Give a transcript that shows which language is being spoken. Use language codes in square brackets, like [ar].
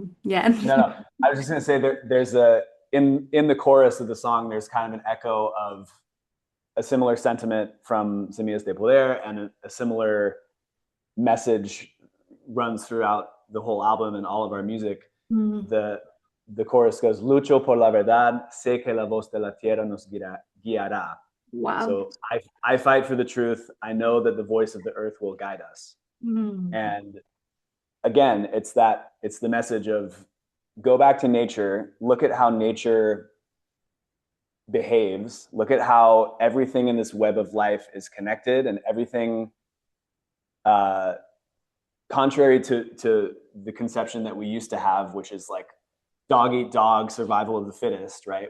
[en] Yeah. No. I was just gonna say there's in the chorus of the song, there's kind of an echo of a similar sentiment from Semillas de Poder, and a similar message runs throughout the whole album and all of our music. [es] The chorus goes, lucho por la verdad, sé que la voz de la tierra nos guiará. [en] Wow. So I fight for the truth. I know that the voice of the earth will guide us. And again, it's the message of go back to nature, look at how nature behaves, look at how everything in this web of life is connected, and everything, contrary to the conception that we used to have, which is like dog eat dog, survival of the fittest, right?